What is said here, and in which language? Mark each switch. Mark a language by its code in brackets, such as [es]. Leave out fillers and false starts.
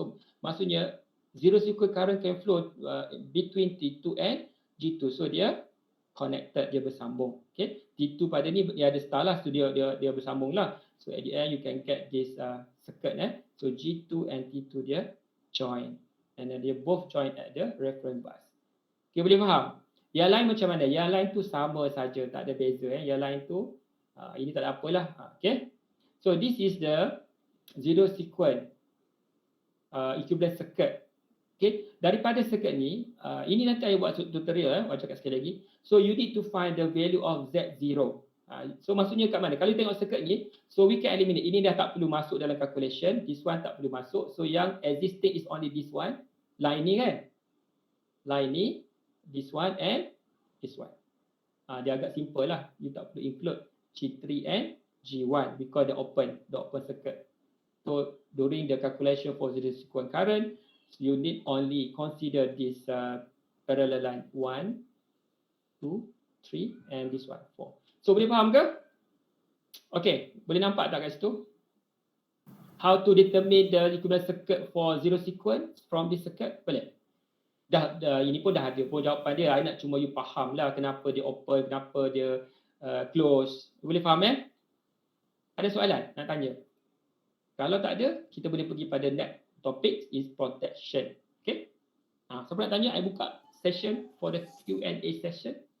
[en] So maksudnya zero sequence current can flow between T2 and G2. [ms] So dia connected, dia bersambung. Okay. T2 pada ni dia ada star lah. So dia bersambung lah. [en] So at the end you can get this circuit So G2 and T2 [ms] dia join. [en] And then they both join at the reference bus. [ms] Okay, boleh faham? Yang lain macam mana? Yang lain tu sama saja, tak ada beza Yang lain tu ini tak ada apalah. Okay. [en] So this is the zero sequence equivalent circuit. Okay. [ms] Daripada circuit ni, ini nanti saya buat tutorial saya cakap sekali lagi. [en] So you need to find the value of Z0. [ms] So maksudnya kat mana? Kalau tengok circuit ni, [en] so we can eliminate. [ms] Ini dah tak perlu masuk dalam calculation. [en] This one [ms] tak perlu masuk. [en] So yang existing is only this one. Line ni kan? Line ni, this one and this one. [ms] Dia agak [en] simple lah. You [ms] tak perlu [en] include G3 and G1 because the open circuit. So during the calculation for zero sequence current, you need only consider this parallel line 1, 2, 3 and this one 4. [ms] So boleh faham ke? Okay, boleh nampak tak kat situ? [en] How to determine the equivalent circuit for zero sequence from this circuit? [ms] Boleh? Dah ini pun dah ada pun jawapan dia. I nak cuma you faham lah kenapa dia open, kenapa dia close. Boleh faham Ada soalan nak tanya? Kalau tak ada, kita boleh pergi pada [en] topic is protection. Okay. [ms] Siapa nak tanya, [en] I buka session for the Q&A session.